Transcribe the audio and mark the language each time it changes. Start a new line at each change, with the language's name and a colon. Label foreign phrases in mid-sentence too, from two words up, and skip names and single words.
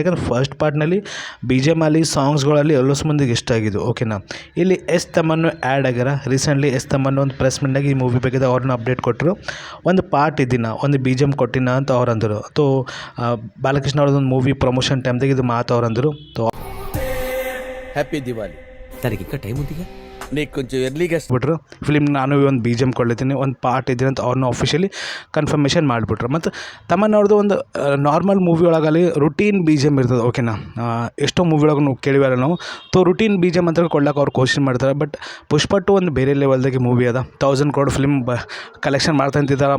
Kannada: ಯಾಕಂದ್ರೆ ಫಸ್ಟ್ ಪಾರ್ಟ್ನಲ್ಲಿ ಬಿ ಜಿ ಎಮ್ ಅಲ್ಲಿ ಸಾಂಗ್ಸ್ಗಳಲ್ಲಿ ಎಲ್ಲೋಸ್ ಮಂದಿಗೆ ಇಷ್ಟ ಆಗಿದ್ದು. ಓಕೆನಾ. ಇಲ್ಲಿ ಎಸ್ ತಮ್ಮನ್ನು ಆ್ಯಡ್ ಆಗ್ಯಾರ. ರೀಸೆಂಟ್ಲಿ ಎಸ್ ತಮ್ಮನ್ನು ಒಂದು ಪ್ರೆಸ್ ಮೀಟ್ನಾಗ ಈ ಮೂವಿ ಬಗ್ಗೆ ಅವ್ರನ್ನ ಅಪ್ಡೇಟ್ ಕೊಟ್ಟರು. ಒಂದು ಪಾರ್ಟ್ ಇದ್ದಿನ ಒಂದು ಬಿ ಜಿ ಎಮ್ ಕೊಟ್ಟಿನ ಅಂತ ಅವ್ರು ಅಂದರು. ತೋ ಬಾಲಕೃಷ್ಣ ಅವ್ರದ್ದೊಂದು
English: movie promotion
Kannada: ಟೈಮ್ದಾಗ ಇದು ಮಾತು ಅವ್ರು ಅಂದರು.
Telugu: హ్యాపీ దివాలి దానికి ఇంకా టైం ఉందిగా నీకు కొంచెం ఎర్లీగా
Kannada: ಬಿಟ್ರು ಫಿಲ್ಮ್ ನಾನು ಒಂದು ಬಿ ಜಿ ಎಮ್ ಕೊಡ್ಲಿದ್ದೀನಿ, ಒಂದು ಪಾರ್ಟ್ ಇದ್ದೀನಿ ಅಂತ ಅವ್ರನ್ನ
English: officially confirmation
Kannada: ಮಾಡಿಬಿಟ್ರು. ಮತ್ತು ತಮ್ಮನ್ನವ್ರದ್ದು ಒಂದು
English: normal movie
Kannada: ಒಳಗಲ್ಲಿ
English: routine BGM
Kannada: ಇರ್ತದೆ. ಓಕೆನಾ. ಎಷ್ಟೋ ಮೂವಿ ಒಳಗೆ ನಾವು ಕೇಳಿವಲ್ಲ ನಾವು. ತೋ
English: routine BGM
Kannada: ಅಂತ ಕೊಡ್ಲಿಕ್ಕೆ ಅವ್ರು ಕ್ವಶನ್ ಮಾಡ್ತಾರೆ. ಬಟ್ ಪುಷ್ಪ 2 ಒಂದು ಬೇರೆ ಲೆವೆಲ್ದಾಗೆ ಮೂವಿ ಅದ. 1000 crore
English: film collection
Kannada: ಮಾಡ್ತಾ ಅಂತಿದ್ದಾರೆ.